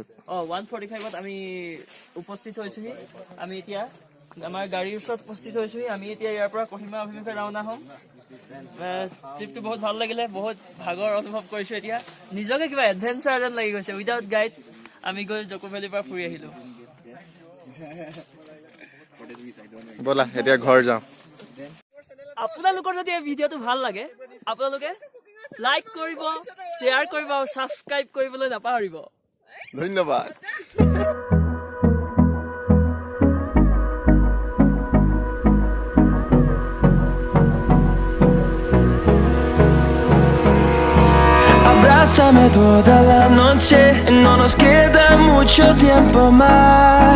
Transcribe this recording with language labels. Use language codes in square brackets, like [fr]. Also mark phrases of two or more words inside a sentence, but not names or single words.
[as] 1:45 আমি উপস্থিত হৈছোহি আমি এতিয়া আমাৰ গাড়ীৰ ওচৰত উপস্থিত হৈছোহি আমি এতিয়া ইয়াৰ পৰা কহিমা অভিমুখে ৰাওনা হ'ম ট্ৰিপটো বহুত ভাল লাগিলে বহুত ভাগৰ অনুভৱ কৰিছো এতিয়া নিজকে কিবা এডভেঞ্চাৰ যেন লাগি গৈছে [en] without guide [as] আমি গৈ জকো ভেলীৰ পৰা ফুৰি আহিলো ব'লা এতিয়া ঘৰ যাওঁ আপোনালোকৰ যদি এই ভিডিঅ'টো ভাল লাগে আপোনালোকে লাইক কৰিব শ্বেয়াৰ কৰিব আৰু ছাবস্ক্ৰাইব কৰিবলৈ নাপাহৰিব ধন্যবাদ [es] Abrázame toda la noche, no nos queda mucho tiempo más.